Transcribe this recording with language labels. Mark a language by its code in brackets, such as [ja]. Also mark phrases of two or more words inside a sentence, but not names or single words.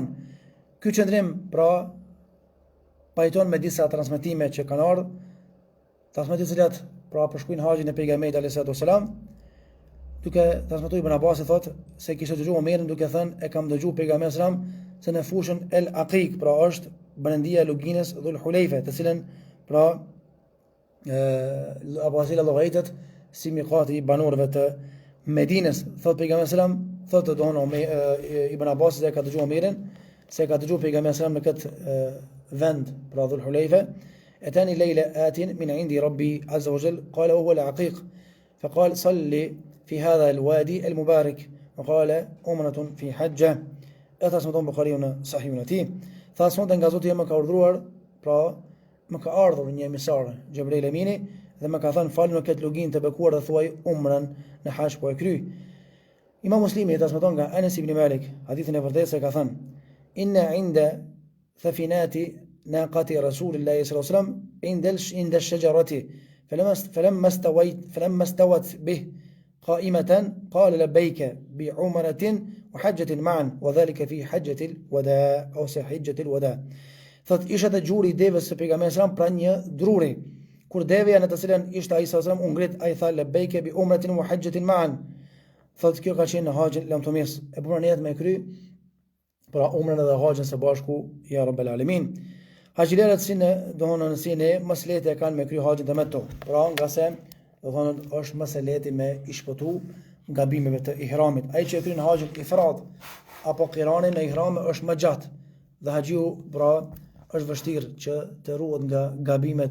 [sq] Ky qëndrim pra pajton me disa transmetime që kanë ardhur, transmetime të cilat pra përshkruajnë haxhin e pejgamberit [ar] عليه الصلاة والسلام, [sq] duke transmetuar Ibn Abbas thotë se kishte dëgjuar Omerin duke thënë e kam dëgjuar pejgamberin sallam se në fushën El Aqiq, pra është brendia e luginës Dhul Hulejfe, të cilën pra Abu Azil llogaritet si miqati i banorëve të Medinës. Thotë pejgamberi sallam, thotë Ibn Abbas se ka dëgjuar Omerin, se ka dëgjuar pejgamberi sallam në këtë vend pra Dhul Hulejfe, [ar] أتاني الليلة آت من عند ربي عز وجل قال هو العقيق فقال صلي في هذا الوادي المبارك وقال أمرة في حجة. [sq] E transmeton Buhariu në Sahihun e tij. Tha sonte nga Zoti më ka urdhëruar, pra më ka ardhur një emisar, Xhebril Emini, dhe më ka thënë fal në këtë luginë të bekuar dhe thuaj umrën në hax po e kry. Imam Muslimi e transmeton nga Anas ibn Malik, hadithin e vërtetë se ka thënë: [ar] إن عند ثفنة ناقة رسول الله صلى الله عليه وسلم عند الشجرة فلما استوت به قائمة قال لبيك بعمرة وحجة معا وذلك في حجة الوداع أو حجة الوداع. [sq] Thot isha të gjuri i devës së pejgamberit sallam pra një druri. Kur devja në të cilën ishte ai sallam u ngrit, ai tha [ar] لبيك بعمرة وحجة معا. [sq] Thot kjo ka qenë në haxhin lamtomis. E bëra niyet me kry pra umrën dhe haxhin së bashku [ar] يا رب العالمين. [sq] Haxhilerët si ne mas lehtë kanë me kry haxhin tamattu. Pra nga se është më së lehti me i shpëtu gabimeve të ihramit. Ai që kryen haxhin ifrad apo qiranin në ihram është më gjatë dhe haxhiu pra është vështirë që të ruhet nga gabimet